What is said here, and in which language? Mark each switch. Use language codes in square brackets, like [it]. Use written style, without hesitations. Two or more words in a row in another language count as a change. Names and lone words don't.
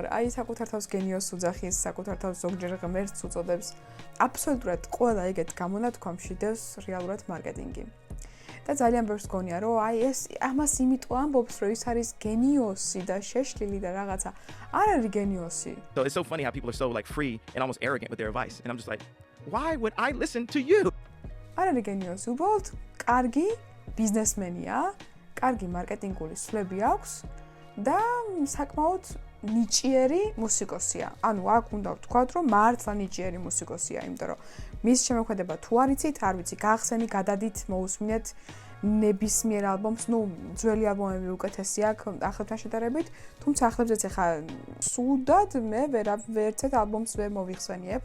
[ka] აი საკუთარ თავს გენიოსს უძახის, საკუთარ თავს ზოგჯერ ღმერთს უწოდებს. აბსოლუტურად ყველა ეგეთ გამონათქვამში დევს რეალურად მარკეტინგი. და ძალიან ბევრს გონია რომ აი ეს ამას იმიტომ ამბობს რომ ის არის გენიოსი და შეშლილი და რაღაცა არ არის გენიოსი. [en] So it's so funny how people are so like free and almost arrogant with their advice and I'm just like why would I listen to you? [ka] არ არის გენიოსი, უბრალოდ კარგი ბიზნესმენია, კარგი მარკეტინგული სვლები აქვს და საკმაოდ ნიჭიერი მუსიკოსია. ანუ აქ უნდა ვთქვათ რომ მართლა ნიჭიერი მუსიკოსია, იმიტომ რომ მის შემოქმედება თუ არ იცით, არ ვიცი, გახსენი, გადადით, მოусმინეთ ნებისმიერ ალბომს, ნუ ძველი ალბომები უკეთესი აქვს ახლებთან შედარებით, თუმცა ახლებზეც ახლა სუდად მე ვერცეთ ალბომს ვერ მოვიხსენიებ.